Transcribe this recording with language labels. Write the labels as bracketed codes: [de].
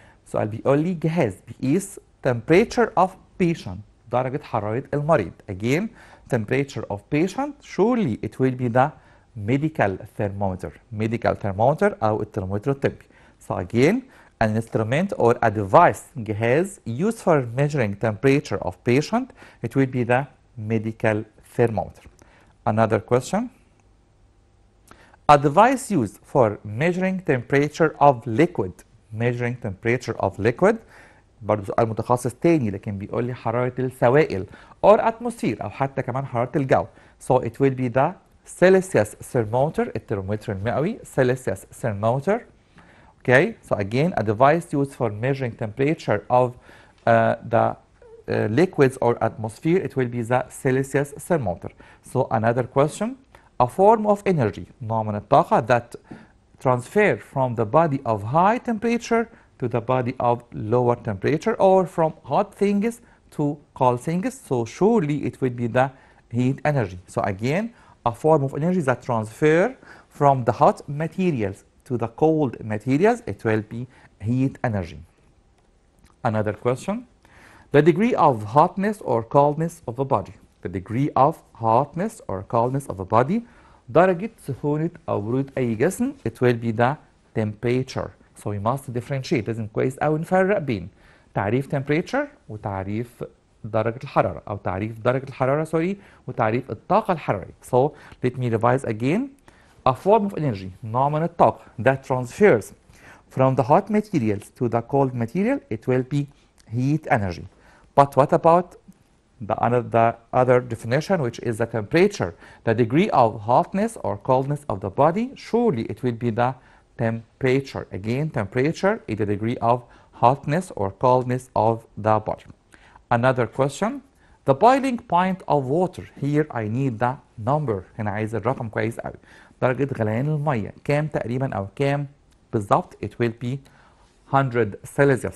[ar] سؤال بيقول لي جهاز بيقيس [en] temperature of patient. [ar] درجة حرارة المريض. [en] Again, temperature of patient. Surely it will be the medical thermometer. Medical thermometer [ar] أو الترمومتر الطبي. [en] So again, an instrument or a device [ar] جهاز [en] used for measuring temperature of patient. It will be the medical thermometer. Another question. A device used for measuring temperature of liquid. Measuring temperature of liquid. [ar] برضه سؤال متخصص تاني لكن بيقول لي حرارة السوائل [en] or atmosphere [ar] أو حتى كمان حرارة الجو. [en] So it will be the Celsius thermometer [ar] الترمومتر المئوي. [en] Celsius thermometer. Okay. So again, a device used for measuring temperature of the liquids or atmosphere. It will be the Celsius thermometer. So another question. A form of energy [ar] نوع من الطاقة [en] that transfer from the body of high temperature to the body of lower temperature or from hot things to cold things. So surely it will be the heat energy. So again, a form of energy that transfer from the hot materials to the cold materials. It will be heat energy. Another question. The degree of hotness or coldness of a body. The degree of hotness or coldness of a body. [ar] درجة سخونة أو برودة أي جسم. [en] It will be the temperature. So we must differentiate. [ar] لازم كويس أوي نفرق بين تعريف temperature وتعريف درجة الحرارة أو تعريف درجة الحرارة سوري وتعريف الطاقة الحرارية. [en] So let me revise again. A form of energy [ar] نوع من الطاقة [en] that transfers from the hot materials to the cold material. It will be heat energy. But what about the other definition, which is the temperature, the degree of hotness or coldness of the body? Surely it will be the temperature. Again, temperature is the degree of hotness or coldness of the body. Another question. The boiling point of water. Here I need the number. [ar] هنا عايز الرقم كويس قوي. درجة غليان المية كام تقريبا أو كام بالظبط؟ [en] It will be 100 Celsius.